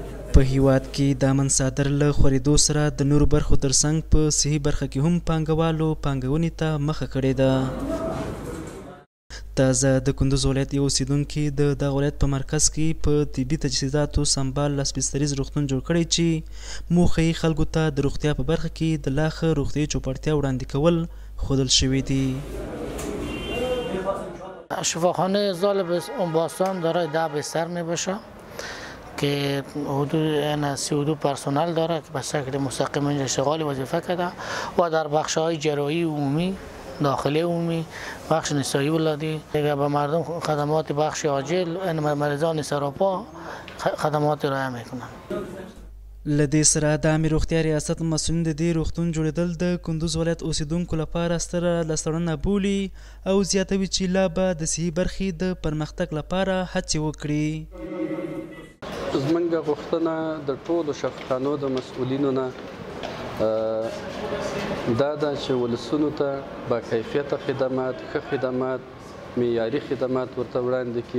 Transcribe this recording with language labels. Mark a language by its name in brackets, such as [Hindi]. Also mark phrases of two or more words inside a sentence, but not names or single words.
[Pashto] په هیواد کې د امن څادر له خورېدو سره د نورو برخو ترڅنګ په صحي برخه کې هم پانګوالو پانګونې ته مخه کړې ده. تازه د کندوز ولایت یو اوسیدونکي د دغه ولایت په مرکز کې په طبي تجهیزاتو سمبال لاسبستریز روغتون جوړ کړی چې موخه یې خلکو ته د روغتیا په برخه کې د لا ښه روغتیایي چوپړتیا وړاندې کول ښودل شوي دي. [Persian] شفاخانه ظالب باستان دارای 10 بستر می باشه که حدود 32 پرسنل داره که به شکل مستقیم اینجا اشتغال وظیفه کرده و در بخش های جراحی عمومی، داخلی عمومی، بخش نسایی ولادی دیگه به مردم خدمات بخش عاجل مریضان سراپا خدمات ارائه میکنن. [Pashto] له دې سره د عامې روغتیا ریاست مسؤلین د دې روغتون جوړېدل د کندوز ولایت اوسیدونکو لپاره ستره لاسته بولي او زیاتوي چې لا به د صحي برخې د پرمختګ لپاره هڅې وکړي. زموږ غوښتنه د ټولو شفاخانو د مسؤلینو نه دا ده چې ولسونو ته با کیفیته خدمات، ښه خدمات، معیاري خدمات ورته وړاندې کړي.